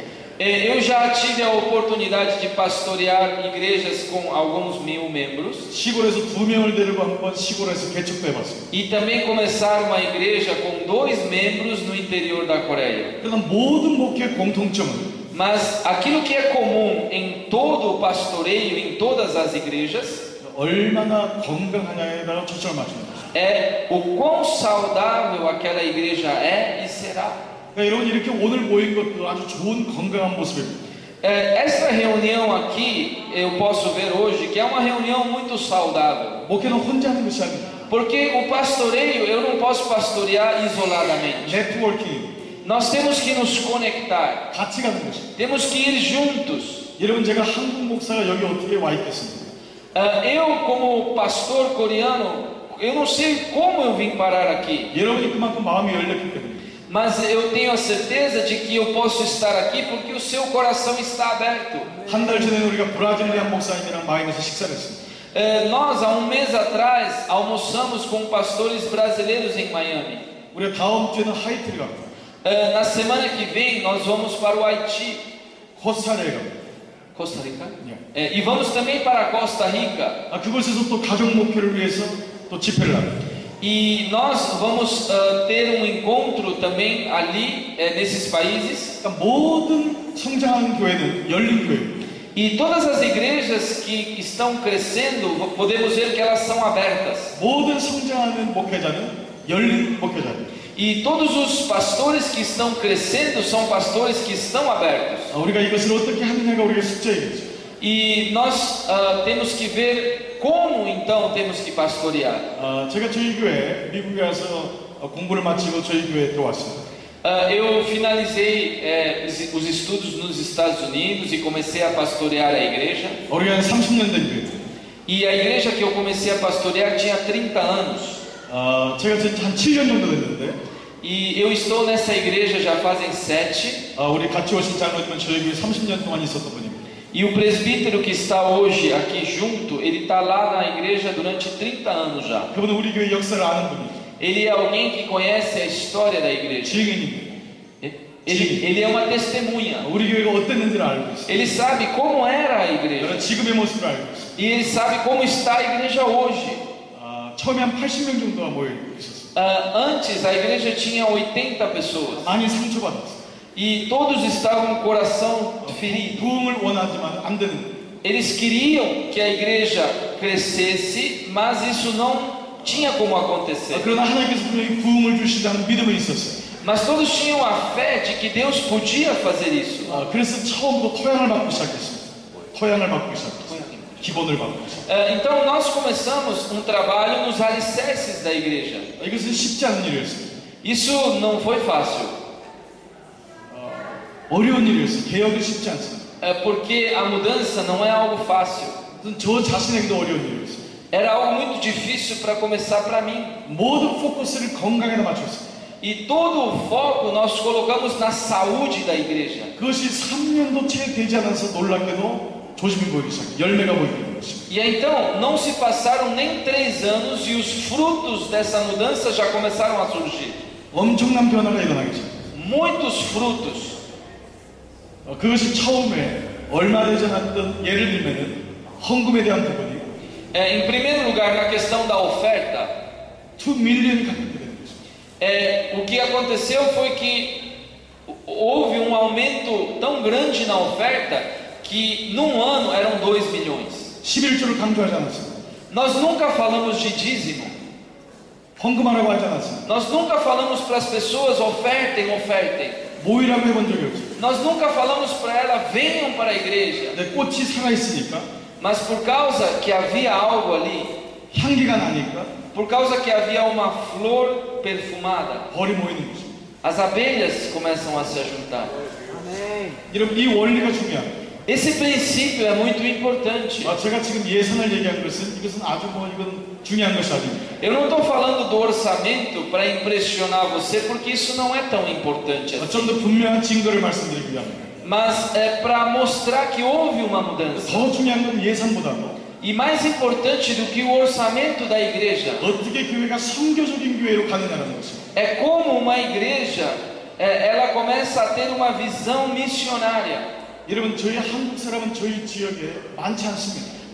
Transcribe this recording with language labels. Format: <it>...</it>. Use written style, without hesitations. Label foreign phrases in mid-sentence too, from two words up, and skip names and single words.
<pt>Eu já tive a oportunidade de pastorear igrejas com alguns 1000 membros.</pt> <ko>시골에서 2명을 데리고 한번 시골에서 개척도 해봤습니다.</ko> <pt>E também começar uma igreja com 2 membros no interior da Coreia.</pt> <ko>그러나 모든 목회의 공통점은</ko> <pt>Mas aquilo que é comum em todo o pastoreio, em todas as igrejas,</pt> <ko>얼마나 건강하냐에다가 초점을 맞추는 것입니다.</ko> <pt>é o quão saudável aquela igreja é e será.</pt> <ko>여러분 이렇게 오늘 모인 것도 아주 좋은 건강한 모습입니다.</ko> <pt>Essa reunião aqui, eu posso ver hoje que é uma reunião muito saudável.</pt> <ko>목회는 혼자 하는 것이 아닙니다.</ko> <pt>Porque o pastoreio, eu não posso pastorear isoladamente.</pt> <ko>네트워킹.</ko> <pt>Nós temos que nos conectar.</pt> <ko>같이 가는 것입니다.</ko> <pt>Temos que ir juntos.</pt> <ko>여러분 제가 한국 목사가 여기 어떻게 와 있겠습니까?</ko> <pt>Eu como pastor coreano, eu não sei como eu vim parar aqui.</pt> <ko>여러분이 그만큼 마음이 열렸기 때문에.</ko> <pt>Mas eu tenho a certeza de que eu posso estar aqui porque o seu coração está aberto.</pt> <ko>한 달 전에 우리가 브라질리안 목사님이랑 마임에서 식사를 했습니다.</ko> <pt>Nós há mês atrás almoçamos com pastores brasileiros em Miami.</pt> <ko>우리가 다음 주에는 하이티를 갑니다.</ko> <pt>Na semana que vem nós vamos para o Haiti.</pt> <ko>코스타리카에 갑니다.</ko> <pt>Costa Rica? E vamos também para a Costa Rica.</pt> <ko>그곳에서 또 가족 목표를 위해서 또 집회를 합니다.</ko> <pt>E nós vamos ter encontro também ali nesses países.</pt> <ko>모든 성장하는 교회는 열린 교회입니다.</ko> <pt>E todas as igrejas que estão crescendo, podemos ver que elas são abertas.</pt> <ko>모든 성장하는 목회자는 열린 목회자입니다.</ko> <pt>E todos os pastores que estão crescendo são pastores que estão abertos.</pt> <ko>우리가 이것을 어떻게 하느냐가 우리의 숙제이겠죠.</ko> <pt>E nós temos que ver como então temos que pastorear.</pt> <ko>제가 저희 교회 미국에 와서 공부를 마치고 저희 교회에 들어왔습니다.</ko> <pt>Eu finalizei os estudos nos Estados Unidos e comecei a pastorear a igreja.</pt> <ko>우리가 한 30년 된 교회.</ko> <pt>E a igreja que eu comecei a pastorear tinha 30 anos.</pt> <ko>제가 한 7년 정도 됐는데.</ko> <pt>E eu estou nessa igreja já fazem 7.</pt> <ko>우리 같이 오신 장로님은 저희 교회 30년 동안 있었던 분입니다.</ko> <pt>E o presbítero que está hoje aqui junto, ele está lá na igreja durante 30 anos já.</pt> <ko>그분은 우리 교회 역사를 아는 분이죠.</ko> <pt>Ele é alguém que conhece a história da igreja.</pt> <ko>증인입니다.</ko> <pt>Ele é uma testemunha.</pt> <ko>우리 교회가 어땠는지를 알고 있어요.</ko> <pt>Ele sabe como era a igreja.</pt> <ko>지금의 모습을 알고 있어요.</ko> <pt>E ele sabe como está a igreja hoje.</pt> <ko>처음에 한 80명 정도가 모여 있었어요.</ko> <pt>Antes a igreja tinha 80 pessoas.</pt> <ko>많이 상처받았어요.</ko> <pt>E todos estavam com o coração ferido.</pt> <ko>부흥을 원하지만 안 되는 거예요.</ko> <pt>Eles queriam que a igreja crescesse, mas isso não tinha como acontecer.</pt> <ko>그러나 하나님께서 분명히 부흥을 주신다는 믿음은 있었어요.</ko> <pt>Mas todos tinham a fé de que Deus podia fazer isso.</pt> <ko>그래서 처음부터 토양을 받고 시작했습니다. 토양을 받고 시작했어요. 기본을 받고 있습니다.</ko> <pt>Então nós começamos um trabalho nos alicerces da igreja.</pt> <ko>이것은 쉽지 않은 일이었습니다.</ko> <pt>Isso não foi fácil.</pt> <ko>어려운 일이었어요. 개혁이 쉽지 않습니다.</ko> <pt>Porque a mudança não é algo fácil.</pt> <ko>저 자신에게도 어려운 일이었어요.</ko> <pt>Era algo muito difícil para começar para mim.</pt> <ko>모든 포커스를 건강에다 맞췄습니다.</ko> <pt>E todo o foco nós colocamos na saúde da igreja.</pt> <ko>그것이 3년도 채 되지 않아서 놀랍게도 조짐이 보이기 시작해요. 열매가 보이는 것입니다.</ko> <pt>E então não se passaram nem 3 anos e os frutos dessa mudança já começaram a surgir.</pt> <ko>엄청난 변화가 일어나기 시작해요.</ko> <pt>Muitos frutos.</pt> <ko>그것이 처음에 얼마 되지 않았던 예를 들면은 헌금에 대한 부분이</ko> <pt>Em primeiro lugar, na questão da oferta,</pt> <ko>2 밀리언이 가깝게 되는 것입니다.</ko> <pt>o que aconteceu foi que houve um aumento tão grande na oferta que num ano eram 2 milhões.</pt> <ko>11조를 강조하지 않았습니다.</ko> <pt>Nós nunca falamos de dízimo.</pt> <ko>헌금하라고 하지 않았습니다.</ko> <pt>Nós nunca falamos para as pessoas ofertem, ofertem.</pt> <ko>모이라고 해본 적이 없어요.</ko> <pt>Nós nunca falamos para ela venham para a igreja.</pt> <ko>근데 꽃이 살아있으니까,</ko> <pt>Mas por causa que havia algo ali,</pt> <ko>향기가 나니까</ko> <pt>por causa que havia uma flor perfumada,</pt> <ko>벌이 모이는 것입니다.</ko> <pt>as abelhas começam a se juntar.</pt> <ko>여러분, 이 원리가 중요합니다.</ko> <pt>Esse princípio é muito importante.</pt> <ko>제가 지금 예산을 얘기한 것은 이것은 아주 이건 중요한 것이 아닙니다.</ko> <pt>Eu não estou falando do orçamento para impressionar você, porque isso não é tão importante assim.</pt> <ko>좀 더 분명한 증거를 말씀드리기 위함입니다.</ko> <pt>Mas é para mostrar que houve uma mudança.</pt> <ko>더 중요한 건 예산보다도</ko> <pt>E mais importante do que o orçamento da igreja</pt> <ko>어떻게 교회가 선교적인 교회로 가느냐는 것입니다.</ko> <pt>é como uma igreja ela começa a ter uma visão missionária.</pt> <ko>여러분, 저희 한국 사람은 저희 지역에 많지 않습니다.</ko>